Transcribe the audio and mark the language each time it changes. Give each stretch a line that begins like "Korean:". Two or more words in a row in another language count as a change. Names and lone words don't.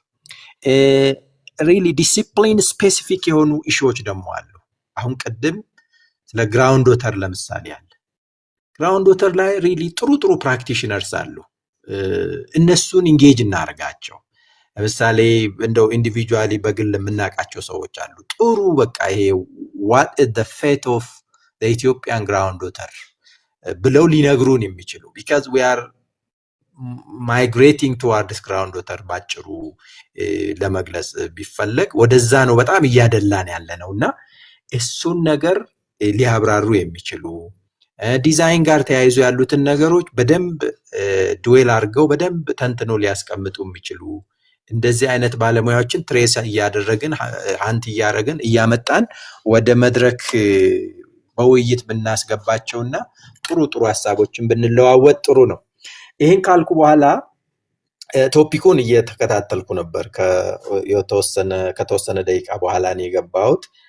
English: really discipline specific
Amharic: የሆኑ ኢሹዎች ደግሞ አሉ። አሁን ቅድም ስለ
English: ground water
Amharic: ለምሳሌ አለ።
English: ground water
Amharic: ላይ ሪሊ ጥሩ ፕራክቲሽነርስ አሉ። እነሱን ኢንጌጅ እናደርጋቸው። ለምሳሌ እንደው ኢንዲቪጁዋሊ በግል የምናውቃቸው ሰዎች አሉ። ጥሩ በቃ ይሄ
English: what is the fate of the Ethiopian groundwater
Amharic: ብለው ሊነግሩን የሚችሉ
English: because we are migrating towards groundwater
Amharic: ባጭሩ ለመግለጽ ቢፈለግ ወደዛ ነው በጣም እያደላን ያለ ነውና እሱን ነገር ሊያብራሩ የሚችሉ ዲዛይን ጋር ተያይዞ ያሉትን ነገሮች በደንብ ዱዌል አድርገው በደንብ ተንትኖ ሊያስቀምጡ የሚችሉ እንደዚህ አይነት ባለሙያዎችን ትሬስ እያደረግን አንት እያደረግን እያመጣን ወደ መድረክ በውይይት ብናስገባቸውና ጥሩ ሐሳቦችን ብንለዋወጥ ጥሩ ነው። ይሄን ካልኩ በኋላ ቶፒኩን እየተከታተልኩ ነበር። ከተወሰነ ደቂቃ በኋላ ነው የገባሁት።